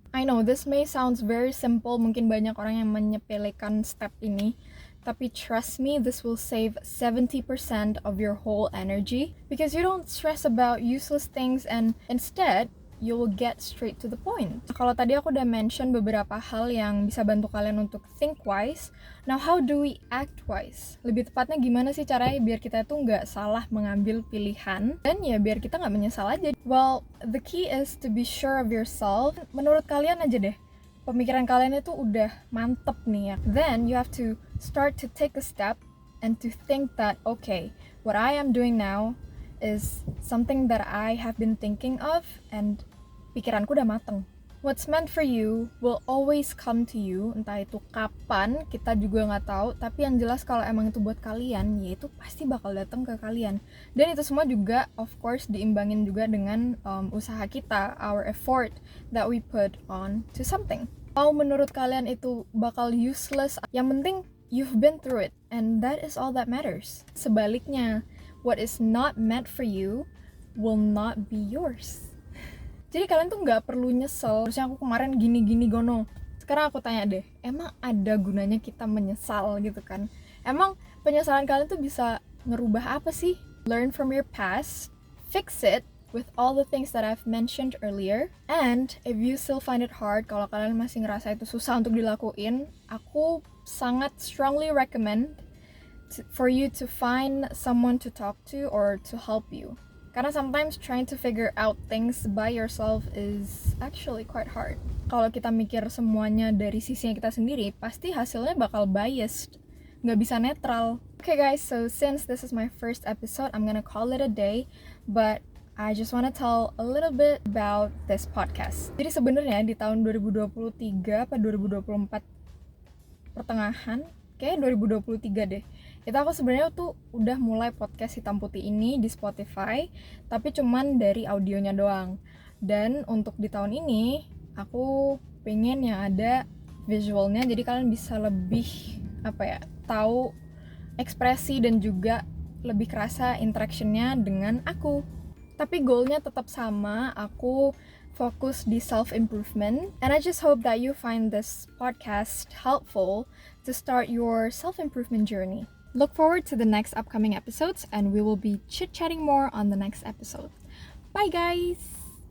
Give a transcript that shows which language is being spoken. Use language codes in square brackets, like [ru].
[en] I know this may sounds very simple, [id] mungkin banyak orang yang menyepelekan step ini, tapi [en] trust me, this will save 70% of your whole energy because you don't stress about useless things and instead you will get straight to the point. [id] Kalau tadi aku udah mention beberapa hal yang bisa bantu kalian untuk [en] think wise. Now how do we act wise? [id] Lebih tepatnya gimana sih caranya biar kita tuh nggak salah mengambil pilihan dan ya biar kita nggak menyesal aja. [en] Well, the key is to be sure of yourself. [id] Menurut kalian aja deh, pemikiran kalian itu udah mantep nih ya. [en] Then you have to start to take a step and to think that okay, what I am doing now is something that I have been thinking of and [id] pikiranku udah mateng. [en] What's meant for you will always come to you, [id] entah itu kapan kita juga nggak tahu, tapi yang jelas kalau emang itu buat kalian, ya itu pasti bakal datang ke kalian. Dan itu semua juga of course diimbangin juga dengan usaha kita, [en] our effort that we put on to something. [id] Mau menurut kalian itu bakal useless, yang penting [en] you've been through it and that is all that matters. [id] Sebaliknya, [en] what is not meant for you will not be yours. [id] Jadi kalian tuh nggak perlu nyesel, harusnya aku kemarin gini-gini gono. Sekarang aku tanya deh, emang ada gunanya kita menyesal gitu kan? Emang penyesalan kalian tuh bisa ngerubah apa sih? [en] Learn from your past, fix it with all the things that I've mentioned earlier. And if you still find it hard, [id] kalau kalian masih ngerasa itu susah untuk dilakuin, aku sangat [en] strongly recommend for you to find someone to talk to or to help you. [id] Karena [en] sometimes trying to figure out things by yourself is actually quite hard. [id] Kalau kita mikir semuanya dari sisinya kita sendiri, pasti hasilnya bakal biased, nggak bisa netral. [en] Okay guys, so since this is my first episode, I'm gonna call it a day, but I just wanna tell a little bit about this podcast. [id] Jadi sebenarnya di tahun 2023 atau 2024 pertengahan, kayak 2023 deh, itu aku sebenarnya tuh udah mulai podcast Hitam Putih ini di Spotify, tapi cuman dari audionya doang. Dan untuk di tahun ini aku pengen yang ada visualnya, jadi kalian bisa lebih tahu ekspresi dan juga lebih kerasa interactionnya dengan aku. Tapi goalnya tetap sama, aku fokus di self-improvement, [en] and I just hope that you find this podcast helpful to start your self-improvement journey. Look forward to the next upcoming episodes, and we will be chit-chatting more on the next episode. Bye guys!